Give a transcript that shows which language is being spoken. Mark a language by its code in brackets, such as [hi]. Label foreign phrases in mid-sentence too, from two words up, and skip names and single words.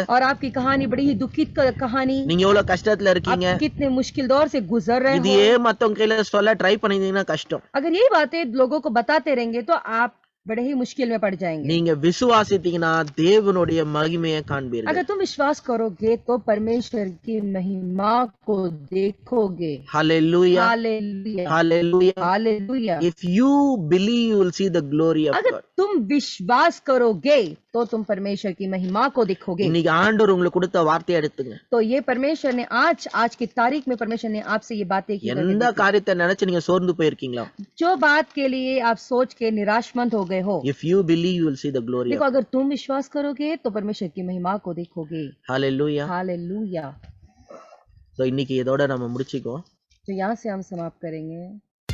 [hi] और आपकी कहानी बड़ी ही दुखित कहानी, [ta] நீங்க எவ்வளவு கஷ்டத்துல இருக்கீங்க, [hi] आप कितने मुश्किल दौर से गुजर रहे [ta] இதையே [hi] हो। [ta] மத்தவங்க கையில சொல்ல ட்ரை பண்ணிருந்தீங்கன்னா கஷ்டம். [hi] अगर यही बातें लोगों को बताते रहेंगे तो आप बड़े ही मुश्किल में पड़ जाएंगे। [ta] நீங்க விசுவாசித்தீங்கன்னா தேவனுடைய மகிமையை காண்பீர்கள். [hi] अगर तुम विश्वास करोगे तो परमेश्वर की महिमा को देखोगे। [en] Hallelujah. [hi] हालेलुया [en] Hallelujah. [hi] हालेलुया। [en] If you believe, you will see the glory of [hi] अगर [en] God. [hi] तुम विश्वास करोगे तो तुम परमेश्वर की महिमा को देखोगे। [ta] இன்னைக்கு ஆண்டவர் உங்களுக்கு கொடுத்த வார்த்தையை எடுத்துங்க. [hi] तो ये परमेश्वर ने आज की तारीख में परमेश्वर ने आपसे ये बातें की। [ta] எந்த காரியத்தை நினைச்சு நீங்க சோர்ந்து போயிருக்கீங்களோ, [hi] जो बात के लिए आप सोच के निराशमंद हो गए हो, [en] if you believe, you will see the glory [hi] देखो [en] of God. [hi] अगर तुम विश्वास करोगे तो परमेश्वर की महिमा को देखोगे। [en] Hallelujah. [hi] हालेलुया। [ta] So இன்னைக்கு இதோட நம்ம முடிச்சுக்குவோம். [hi] तो यहाँ से हम समाप्त करेंगे।